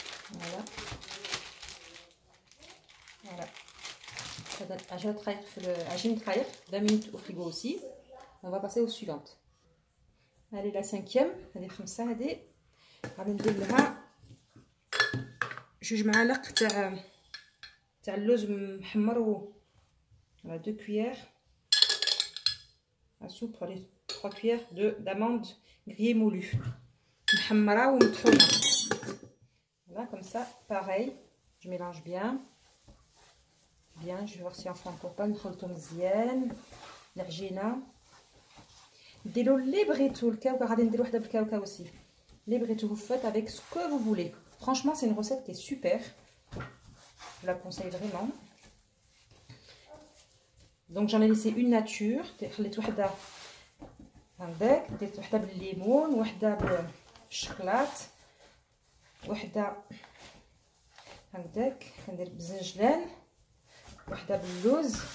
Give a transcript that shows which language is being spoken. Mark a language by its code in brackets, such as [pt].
[fr] Voilà. Voilà. Ça donne agine traire 20 minutes au frigo aussi. On va passer aux suivantes. Allez, la cinquième. Allez, comme ça, allez. [ar] غادي ندير لها 2 معالق تاع اللوز محمر. [fr] Voilà, 2 cuillères à soupe, 3 cuillères d'amandes grillées moulues. [ar] محمرة ومطحونة. [fr] Voilà, comme ça, pareil, je mélange bien. Bien, je vais voir si on fait encore pas [ar] نخلطو مزيان العجينة. نديرو اللي بغيتو الكاوكا، غادي ندير وحده بالكاوكا aussi. اللي بغيتو [fr] vous faites avec ce que vous voulez. Franchement, c'est une recette qui est super. Je la conseille vraiment. Donc j'en ai laissé une nature. [ar] خليت وحده هكذاك، درت وحده بالليمون، وحده بالشوكولات، وحده هكذاك كندير بالزنجلان، وحده باللوز.